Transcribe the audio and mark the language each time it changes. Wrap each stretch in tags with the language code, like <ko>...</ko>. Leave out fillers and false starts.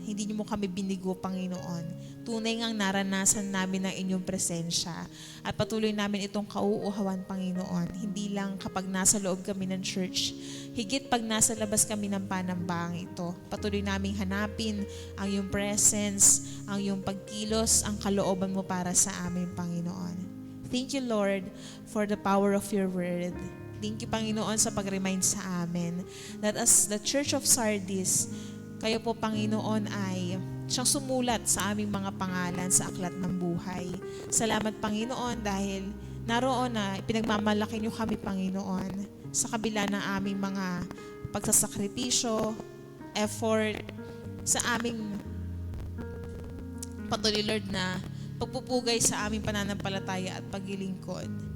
<tl>Hindi niyo mo kami binigo, Panginoon. Tunay ngang naranasan namin ang inyong presensya at patuloy namin itong kauuhawan, Panginoon. Hindi lang kapag nasa loob kami ng church, higit pag nasa labas kami ng panambahang ito. Patuloy naming hanapin ang iyong presence, ang iyong pagkilos, ang kalooban mo para sa amin, Panginoon.</tl> <en>Thank you, Lord, for the power of your word.</en> <tl>Thank you, Panginoon, sa pag-remind sa amin</tl> <en>that as the Church of Sardis,</en> <tl>kayo po, Panginoon, ay siyang sumulat sa aming mga pangalan sa aklat ng buhay. Salamat, Panginoon, dahil naroon na pinagmamalaki niyo kami, Panginoon, sa kabila ng aming mga pagsasakripisyo, effort, sa aming patuloy, Lord, na pagpupugay sa aming pananampalataya at paglilingkod.</tl>